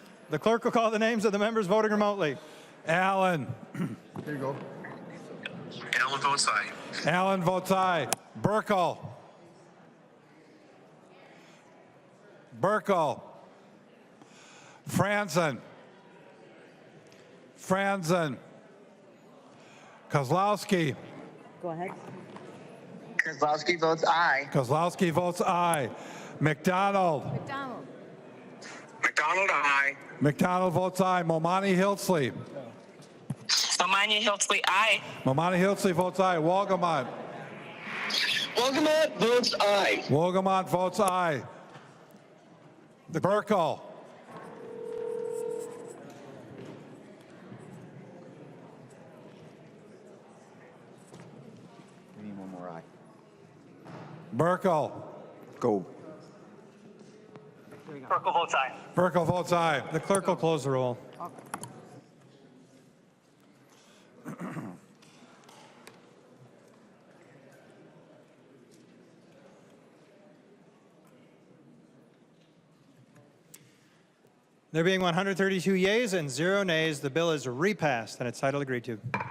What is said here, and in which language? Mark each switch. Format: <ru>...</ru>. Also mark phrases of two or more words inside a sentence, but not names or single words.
<en>The clerk will call the names of the members voting remotely. Allen. Here you go. Allen votes aye. Allen votes aye. Burkle. Burkle. Franzen. Franzen. Kozlowski. Go ahead. Kozlowski votes aye. Kozlowski votes aye. McDonald. McDonald. McDonald, aye. McDonald votes aye. Momani Hilsley. Samanya Hilsley, aye. Momani Hilsley votes aye. Wolgamott. Wolgamott votes aye. Wolgamott votes aye. Burkle. We need one more aye. Burkle. Go. Burkle votes aye. Burkle votes aye. The clerk will close the roll. There being 132 yeas and 0 nays, the bill is repassed and its title agreed to.</en>